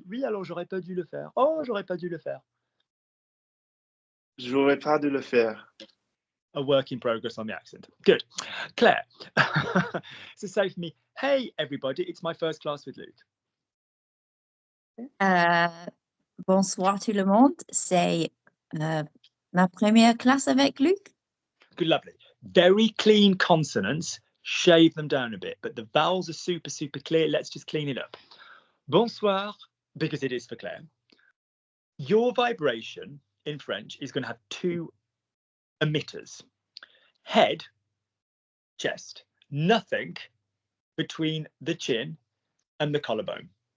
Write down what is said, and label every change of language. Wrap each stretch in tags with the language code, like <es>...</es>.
<fr>Oui, alors j'aurais pas dû le faire. Oh, j'aurais pas dû le faire. J'aurais pas dû le faire.</fr> <en>A work in progress on the accent. Good. Claire. So say for me, hey everybody, it's my first class with Luke.</en> <fr>Bonsoir tout le monde, c'est ma première classe avec Luc.</fr> <en>Good, lovely. Very clean consonants. Shave them down a bit, but the vowels are super, super clear. Let's just clean it up. Bonsoir, because it is for Claire. Your vibration in French is going to have two emitters. Head, chest, nothing between the chin and the collarbone.</en>